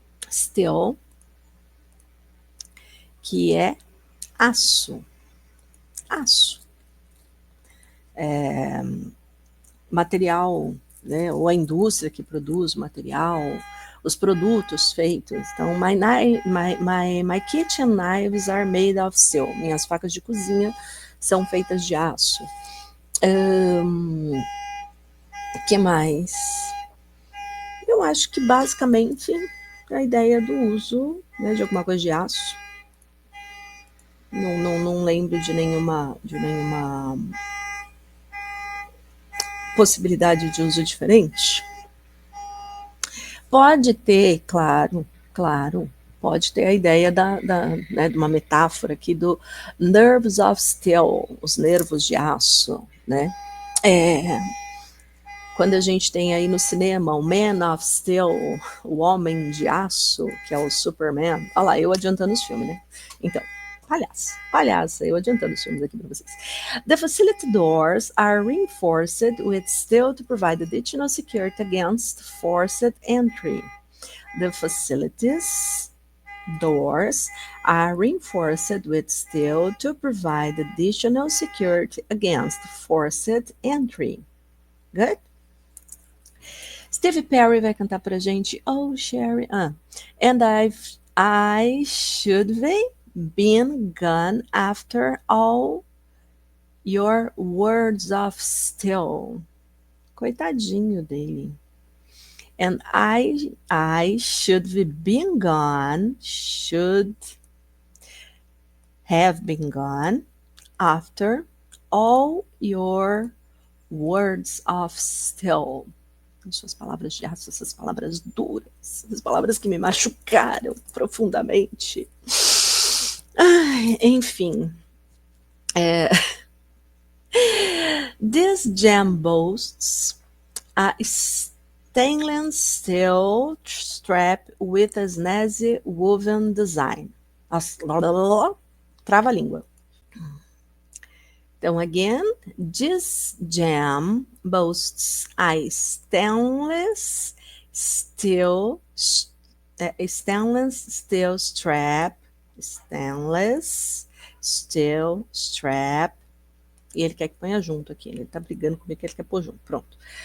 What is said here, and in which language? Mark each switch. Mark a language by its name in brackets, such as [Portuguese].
[Portuguese] Still, que é aço. Material, né, ou a indústria que produz material, os produtos feitos. [English] Então, my kitchen knives are made of steel. [Portuguese] Minhas facas de cozinha são feitas de aço. Que mais? Eu acho que basicamente a ideia do uso, né, de alguma coisa de aço. Não lembro de nenhuma possibilidade de uso diferente. Pode ter, claro, pode ter a ideia né, de uma metáfora aqui do nerves of steel, os nervos de aço, né? Quando a gente tem aí no cinema o Man of Steel, o Homem de Aço, que é o Superman. Olha lá, eu adiantando os filmes, né? Então, Palhaça, eu adiantando os filmes aqui para vocês. [English] The facility doors are reinforced with steel to provide additional security against forced entry. The facilities doors are reinforced with steel to provide additional security against forced entry. Good? Steve Perry [Portuguese] vai cantar pra gente [English] Oh Sherry. And I should have been gone after all your words of steel. [Portuguese] Coitadinho dele. [English] And I should have been gone, should have been gone after all your words of steel. [Portuguese] Suas palavras de aço, essas palavras duras, essas palavras que me machucaram profundamente. Enfim. [English] This gem boasts a stainless steel strap with a snazzy woven design. [Portuguese] Trava a língua. Então, again, [English] this gem boasts a stainless steel strap, [Portuguese] e ele quer que ponha junto aqui, ele tá brigando comigo que ele quer pôr junto, pronto.